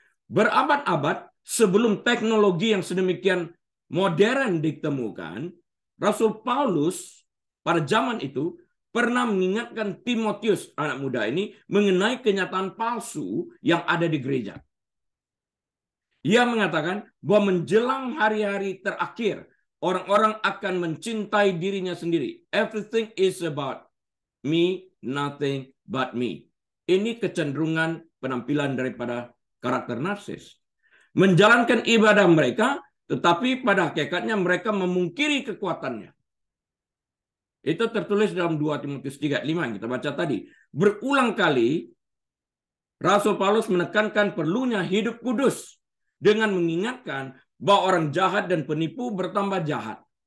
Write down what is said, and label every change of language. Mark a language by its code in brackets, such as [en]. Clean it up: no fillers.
[id] Berabad-abad sebelum teknologi yang sedemikian modern ditemukan, Rasul Paulus pada zaman itu pernah mengingatkan Timotius, anak muda ini, mengenai kenyataan palsu yang ada di gereja. Ia mengatakan bahwa menjelang hari-hari terakhir, orang-orang akan mencintai dirinya sendiri. [en] Everything is about me, nothing but me. [id] Ini kecenderungan penampilan daripada karakter narsis. Menjalankan ibadah mereka, tetapi pada hakikatnya mereka memungkiri kekuatannya. Itu tertulis dalam 2 Timotius 3:5 yang kita baca tadi. Berulang kali Rasul Paulus menekankan perlunya hidup kudus dengan mengingatkan bahwa orang jahat dan penipu bertambah jahat.